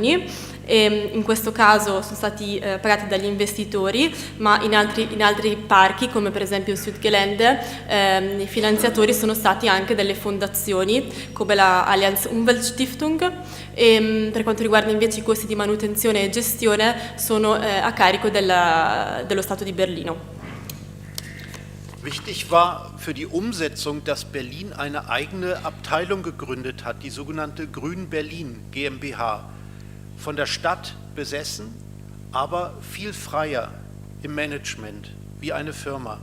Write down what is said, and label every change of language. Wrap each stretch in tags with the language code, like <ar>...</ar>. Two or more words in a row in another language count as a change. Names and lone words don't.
<it>E in questo caso sono stati pagati dagli investitori, ma in altri parchi, come per esempio il Südgelände, i finanziatori sono stati anche delle fondazioni come la Allianz Umweltstiftung, e per quanto riguarda invece i costi di manutenzione e gestione sono a carico dello Stato di Berlino.</it> <de>Wichtig war für die Umsetzung, dass Berlin eine eigene Abteilung gegründet hat, die sogenannte Grün Berlin GmbH. Von der Stadt besessen, aber viel freier im Management, wie eine Firma.</de>